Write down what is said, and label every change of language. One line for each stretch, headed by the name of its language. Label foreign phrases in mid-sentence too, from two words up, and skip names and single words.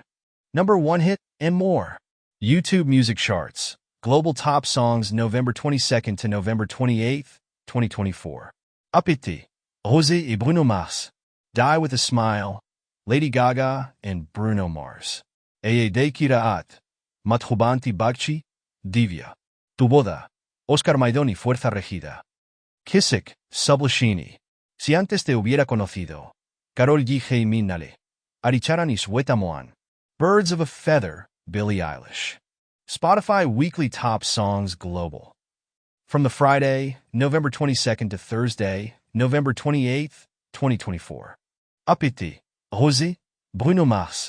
English: Number 1 hit and more. YouTube music charts. Global top songs November 22nd to November 28th, 2024. Apiti, Rosé et Bruno Mars. Die with a Smile, Lady Gaga and Bruno Mars. Ayede Kiraat, Mathubanti Bagchi, Divya. Tu Boda, Oscar Maidoni Fuerza Regida. Kisik, Sublashini. Si antes te hubiera conocido. Karol G. Minale. Aricharan Iswetamoan. Birds of a Feather, Billie Eilish. Spotify Weekly Top Songs Global. From the Friday, November 22nd to Thursday, November 28th, 2024. Apiti, Rosé, Bruno Mars.